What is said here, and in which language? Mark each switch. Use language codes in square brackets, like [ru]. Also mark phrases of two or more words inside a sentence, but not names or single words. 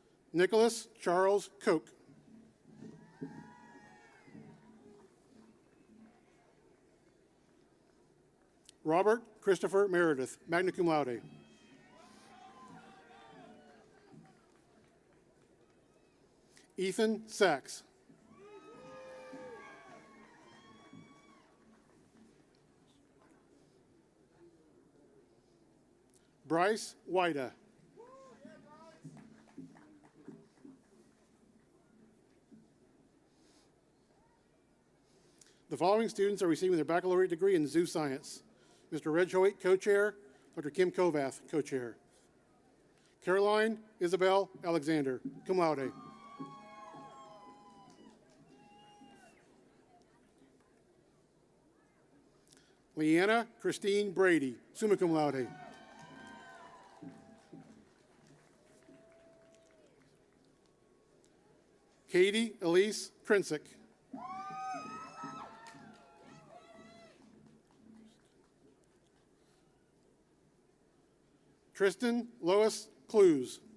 [en] Nicholas Charles Koch. Robert Christopher Meredith, [la] magna cum laude. [en] Ethan Sachs. Bryce Wida. The following students are receiving their baccalaureate degree in zoo science. Mr. Reg Hoyt, co-chair. Dr. Kim Kovath, co-chair. Caroline Isabel Alexander, [la] cum laude. [en] Leanna Christine Brady, [la] summa cum laude. [en] Katie Elise Prinsick. Tristan Lois Clues.